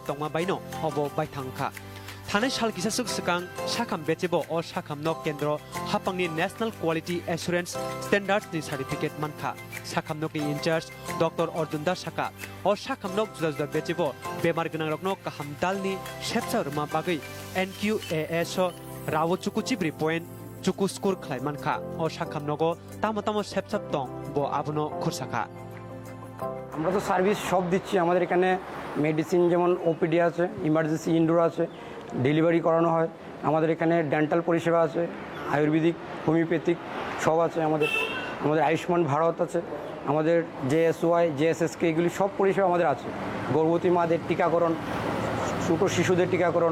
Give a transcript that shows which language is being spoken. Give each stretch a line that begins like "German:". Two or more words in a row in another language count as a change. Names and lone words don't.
Bodo: तंमा बायनो अबो बायथांखा थानाय साल किसासुक सिगां साखाम बेचेबो अ साखामनो केन्द्र हापांनि
English: National Quality Assurance
Bodo: स्टेन्डार्ड्सनि सार्टिफिकेट मानखा साखामनोनि इनचार्ज डक्टर अर्जुन दास साका अ साखामनो जुदा जुदा बेचेबो बेमार गोनां रकनो गाहाम दालनि सेबसा रुमा बागै NQAS रावो चुकु चिब्रि पॉइंट चुकु स्कोर खलाय मानखा अ साखामनोगो तामो तामो सेबसाब दं बो आबनो खुरसाखा
Bangla: আমরা তো সার্ভিস সব দিচ্ছি আমাদের এখানে মেডিসিন যেমন ওপিডি আছে
English: emergency indoor
Bangla: আছে ডেলিভারি করানো হয় আমাদের এখানে ডেন্টাল পরিষেবা আছে
English: Ayurvedic homeopathic
Bangla: সব আছে আমাদের আয়ুষ্মান ভারত আছে আমাদের JSY JSSK এগুলি সব পরিষেবা আমাদের আছে গর্ভবতী মাদের টিকাকরণ ছোট শিশুদের টিকাকরণ